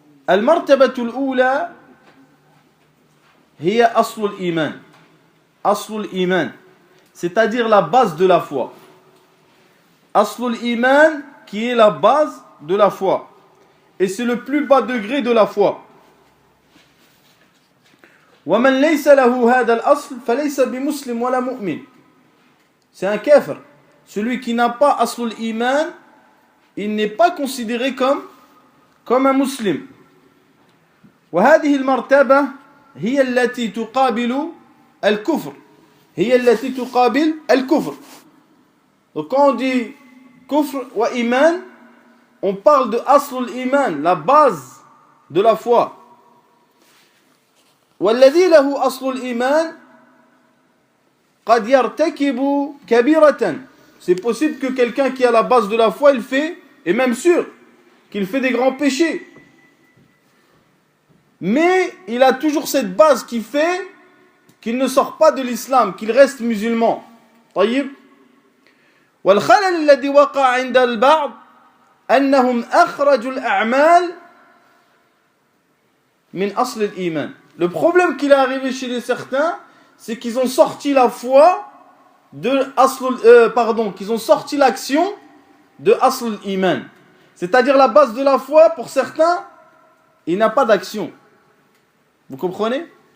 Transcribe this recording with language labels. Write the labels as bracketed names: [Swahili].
[Arabic] المرتبة الأولى هي أصل الإيمان. أصل الإيمان, [French] c'est-à-dire la base de la foi. [Arabic] أصل الإيمان, [French] qui est la base de la foi. Et c'est le plus bas degré de la foi. [Arabic] ومن ليس له هذا الأصل فليس بمسلم ولا مؤمن. [French] C'est un kafir. Celui qui n'a pas [Arabic] أصل الإيمان, [French] il n'est pas considéré comme un musulman. [Arabic] وهذه المرتبة هي التي تقابل الكفر. هي التي تقابل الكفر. [French] Donc quand on dit kufr wa iman, on parle de asl al-iman, la base de la foi. [Arabic] والذي له أصل الإيمان قد يرتكب كبيرة. [French] C'est possible que quelqu'un qui a la base de la foi, il fait, et même sûr, qu'il fait des grands péchés. Mais il a toujours cette base qui fait qu'il ne sort pas de l'islam, qu'il reste musulman. [Arabic] طيب. والخلل الذي وقع عند البعض أنهم أخرجوا الأعمال من أصل الإيمان. [French] Le problème qui est arrivé chez les certains, c'est qu'ils ont sorti la foi qu'ils ont sorti l'action de asl al-iman. C'est-à-dire la base de la foi, pour certains, il n'a pas d'action. Vous comprenez?